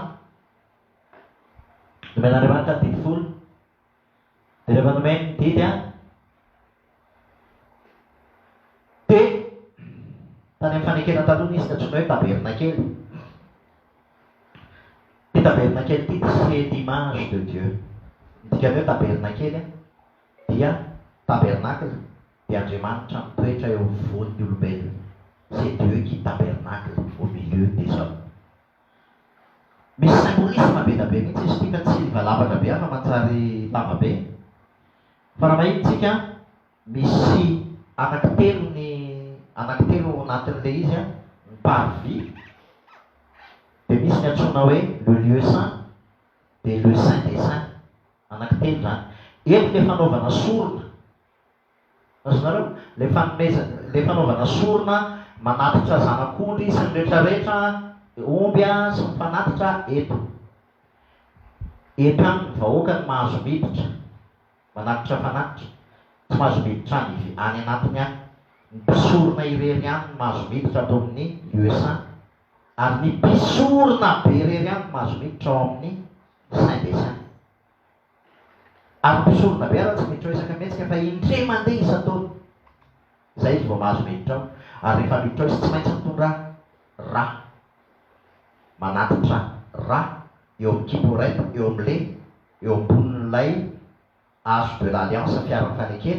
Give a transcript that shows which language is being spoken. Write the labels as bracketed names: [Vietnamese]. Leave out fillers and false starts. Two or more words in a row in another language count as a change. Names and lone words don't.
[Malagasy] Nomen'Andriamanitra ny didy folo. Dia rehefa nomeny ny didy dia tany amin'ny fanekena taloha izy natsoina hoe tabernakely. Ty tabernakely ty [French] c'est l'image de Dieu. [Malagasy] Dikany hoe tabernakely dia tabernacle dia Andriamanitra mitoetra eo afovoan'ny olombelona. [French] C'est Dieu qui tabernacle au milieu des hommes. [Malagasy] Misy symbolisme be da be mihitsy izy tika, tsy valavaka be fa mantsary lava be. Fa raha mahitsika misy anankitelo anatin'ilay izy ny parvis. Dia misy ny antsoina hoe [French] le lieu saint [Malagasy] dia [French] le saint des saints. [Malagasy] Anankitelo zany. Eto le fanaovana sorona. Azonareo le fanaovana sorona manatitra zanak'ondry sy ny rehetrarehetra, omby sy mifanatitra eto. Eto any ny vahoaka ny mahazo miditra, manatitra fanatitra. Tsy mahazo miditra any anatiny any. Ny mpisorona irery any ny mahazo miditra atao amin'ny [French] lieu saint. [Malagasy] Ary ny mpisorona be irery any ny mahazo miditra ao amin'ny [French] saint des saints. [Malagasy] Ary mpisorona be raha tsy miditra ao isaka mihetsika fa indray mandeha isan-taona. Zay izy vao mahazo miditra ao. Ary rehefa miditra ao izy tsy maintsy mitondra rà. Manatitra rà eo amin'ny kiborety, eo ambonin'ilay hazo [French] de l'alliance [Malagasy] fiara fanekena.